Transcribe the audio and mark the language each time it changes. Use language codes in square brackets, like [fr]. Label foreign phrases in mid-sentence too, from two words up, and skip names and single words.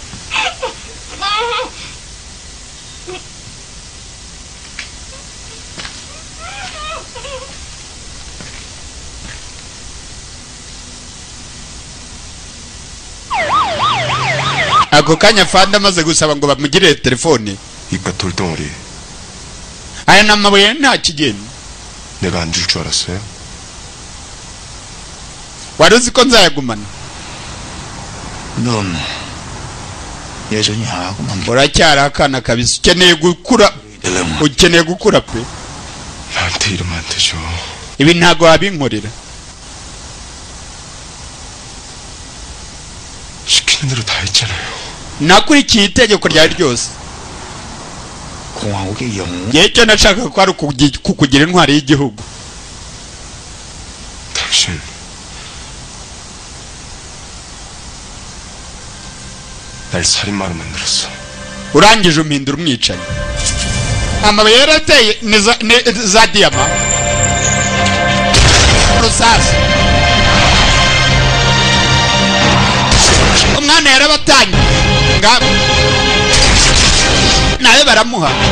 [rw] ako kanya Fanda amaze gusaba ngo bamugirire telefone. [ko] 이깟 돌덩어리. [rw] aya namabuye nta kigenda. [ko] 내가 안 줄 줄 알았어요? [rw] wari uzi ko nzayagumana? [ko] 넌 여전히 하고만. [rw] uracyari akana kabisa, ukeneye gukura. ukeneye gukura pe. [ko] 나한테 이러면 안 되죠. [rw] ibi ntago wabinkorera. [ko] 시키는 대로 다 했잖아요. [rw] nakurikiye itegeko ryari ryose. [ko] 공화국의 영웅. [rw] icyo nashaka ko ari kukugira intwari y'igihugu. [ko] 당신 날 살인마로 만들었어. [rw] urangije umpindura umwicanyi. amabuye yarateye ni za diyama. rusasi. umwana yarabatanye. ngabo nawe baramuha.